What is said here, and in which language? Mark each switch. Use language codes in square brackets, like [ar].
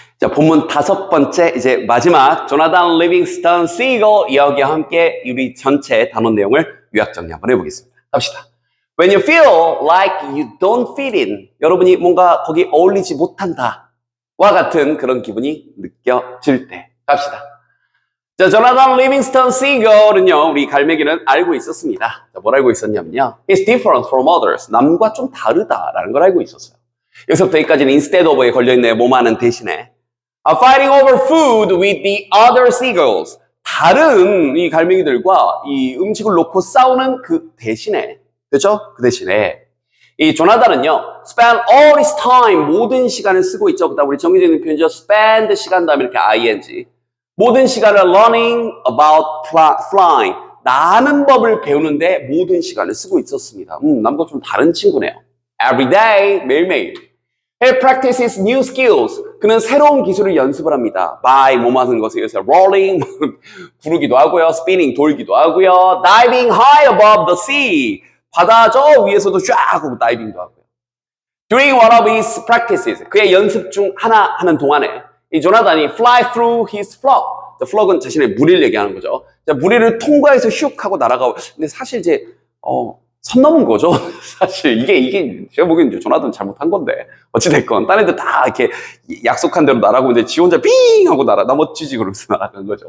[ko] 자, 본문 5번째, 이제 마지막, 조나단 리빙스턴 시걸 이야기와 함께 우리 전체 단원 내용을 요약 정리 한번 해보겠습니다. 갑시다. [en] When you feel like you don't fit in, [ko] 여러분이 뭔가 거기 어울리지 못한다. 와 같은 그런 기분이 느껴질 때. 갑시다. 자, 조나단 리빙스턴 시걸은요, 우리 갈매기는 알고 있었습니다. 자, 뭘 알고 있었냐면요. [en] It's different from others. [ko] 남과 좀 다르다라는 걸 알고 있었어요. 여기서부터 여기까지는 instead of에 걸려있네요. 뭐하는 대신에. [en] Fighting over food with the other seagulls. [ko] 다른 이 갈매기들과 이 음식을 놓고 싸우는 그 대신에, 그죠? 그 대신에 이 조나단은요, [en] spend all his time, [ko] 모든 시간을 쓰고 있죠. 그다음 우리 정해져 있는 표현이죠. spend 시간 다음에 이렇게 ing. 모든 시간을 [en] learning about flying. [ko] 나는 법을 배우는데 모든 시간을 쓰고 있었습니다. 남과 좀 다른 친구네요. [en] Every day, [ko] 매일매일. [en] He practices new skills. [ko] 그는 새로운 기술을 연습을 합니다. by 뭐 하는 것에 의해서 rolling, 구르기도 하고요. spinning, 돌기도 하고요. [en] diving high above the sea. [ko] 바다 저 위에서도 쫙 하고 다이빙도 하고요. [en] During one of his practices, [ko] 그의 연습 중 하나 하는 동안에 이 조나단이 [en] fly through his flock. [ko] flock은 자신의 무리를 얘기하는 거죠. 자, 무리를 통과해서 슉 하고 날아가고. 근데 사실 이제 선 넘은 거죠. 사실 이게 제가 보기엔 이제 조나단 잘못한 건데 어찌됐건 딴 애들 다 이렇게 약속한 대로 날아가고 이제 지 혼자 삥 하고 나 멋지지 그러면서 날아간 거죠.